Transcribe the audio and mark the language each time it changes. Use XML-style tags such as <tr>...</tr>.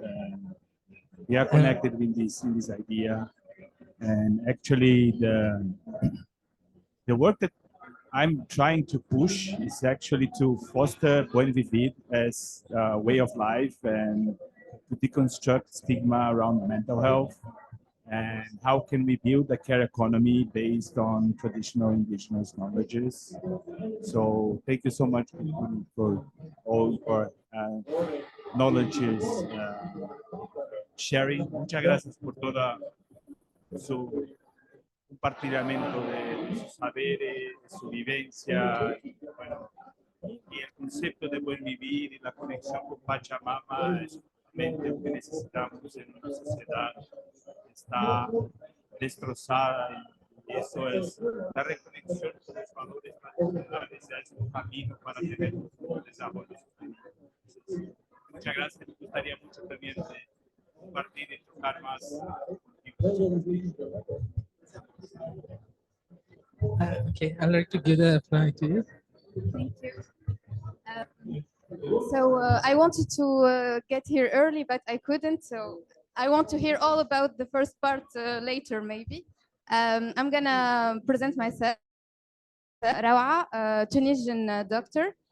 <en>And we are connected in this idea, and actually the work that I'm trying to push is actually to foster buen vivir as a way of life and to deconstruct stigma around mental health. And how can we build a care economy based on traditional indigenous knowledges? So thank you so much for all your knowledges sharing.</en> <es>Muchas gracias por toda su compartimiento de sus saberes, de su vivencia, y, bueno, y el concepto de buen vivir y la conexión con Pachamama es justamente lo que necesitamos en una sociedad que está destrozada, y eso es la reconexión con los valores tradicionales, es un camino para tener un desarrollo sostenible. Muchas gracias, me gustaría mucho también compartir y tocar más contigo.</es> <en>Okay, I'd like to give the floor to you. Thank you. So I wanted to get here early, but I couldn't. So I want to hear all about the first part later, maybe. I'm gonna present myself. Rawa, a Tunisian doctor.</en>